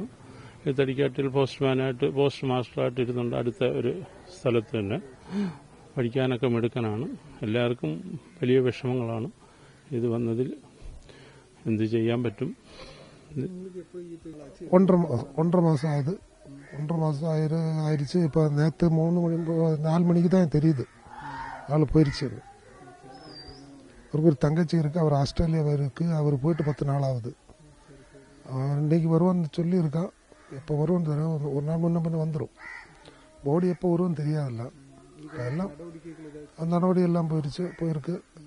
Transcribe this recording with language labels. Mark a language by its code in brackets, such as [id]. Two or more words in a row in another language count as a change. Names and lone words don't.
[ml] ഈ തടിക്കാട്ടിൽ പോസ്റ്റ് മാസ്റ്ററായിട്ട് ഇരുന്നുണ്ട്, അടുത്ത ഒരു സ്ഥലത്ത് തന്നെ. പഠിക്കാനൊക്കെ മിടുക്കനാണ്. എല്ലാവർക്കും വലിയ വിഷമങ്ങളാണ് ഇത് വന്നതിൽ. എന്ത് ചെയ്യാൻ പറ്റും? 1.5 മാസം ആയത്. 1.5 മാസം ആയിരിച്ച്. [ta] இப்போ நேற்று 4 மணிக்கு தான் தெரியுது ஆள் போயிருச்சு. அவருக்கு ஒரு தங்கச்சி இருக்கு, அவர் ஆஸ்திரேலியாவில் இருக்கு. அவர் போயிட்டு 10 நாள் ஆகுது. இன்னைக்கு வருவான்னு சொல்லி இருக்கான். எப்போ வருவோன்னு தெரியும், ஒரு நாள் முன்ன வந்துடும். பாடி எப்போ வருவோன்னு தெரியாதில்ல. எல்லாம் நடவடிக்கை எல்லாம் போயிருக்கு.